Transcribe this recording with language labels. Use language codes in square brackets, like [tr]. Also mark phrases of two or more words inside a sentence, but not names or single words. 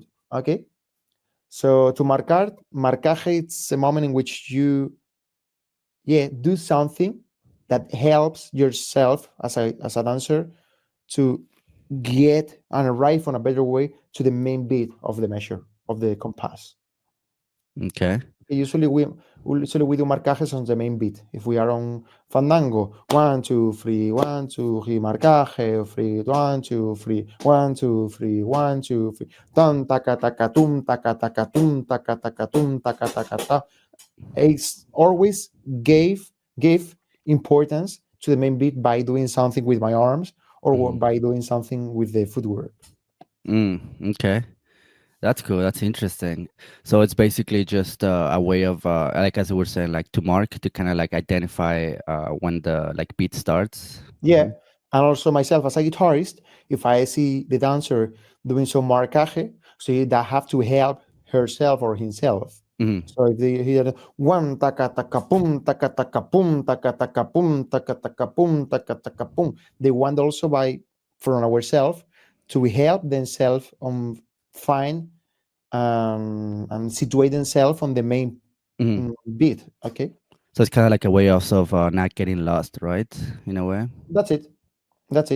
[en] Okay, so to marcaje, it's a moment in which you, yeah, do something that helps yourself as a dancer to get and arrive on a better way to the main beat of the measure of the compass. Okay. Usually we do marcajes on the main beat. If we are on fandango, 1 2 3 1 2 3 marcaje, 3 1 2 3 1 2 3 1 2 3, tum taka taka tum taka taka tum taka taka tum taka taka ta. It's always give importance to the main beat by doing something with my arms or Mm-hmm. by doing something with the footwork. Okay. That's cool. That's interesting. So it's basically just a way of, like as we were saying, like to mark, to kind of like identify when the like beat starts. Yeah, and also myself as a guitarist, if I see the dancer doing some marcaje, so that have to help herself or himself. Mm-hmm. So if they hear one taka taka pum taka taka pum taka taka pum taka taka pum taka taka pum, they want also by from ourselves to help themselves find and situate themselves on the main Mm-hmm. beat. Okay, So it's kind of like a way also of not getting lost, right? In a way. that's it. That's